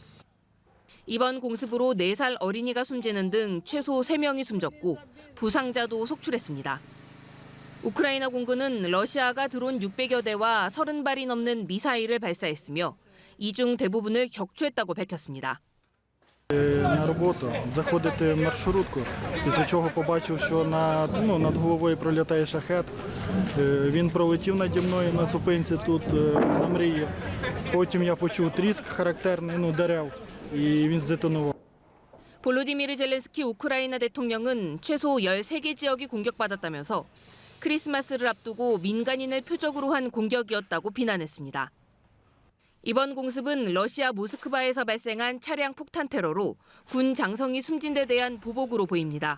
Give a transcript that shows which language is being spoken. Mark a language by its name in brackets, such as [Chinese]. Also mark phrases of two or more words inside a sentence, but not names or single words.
[Korean] 이번 공습으로 4살 어린이가 숨지는 등 최소 3명이 숨졌고 부상자도 속출했습니다. 우크라이나 공군은 러시아가 드론 600여 대와 30발이 넘는 미사일을 발사했으며 이 중 대부분을 격추했다고 밝혔습니다. [Ukrainian] На роботу, заходити в маршрутку, після чого побачив, що над головою пролітає шахет. Він пролетів наді мною на зупинці тут на Мрії. Потім я почув тріск характерний, дерев, і він здетонував. [Korean] 볼로디미르 젤렌스키 우크라이나 대통령은 최소 13개 지역이 공격받았다면서 크리스마스를 앞두고 민간인을 표적으로 한 공격이었다고 비난했습니다. 이번 공습은 러시아 모스크바에서 발생한 차량 폭탄 테러로 군 장성이 숨진 데 대한 보복으로 보입니다.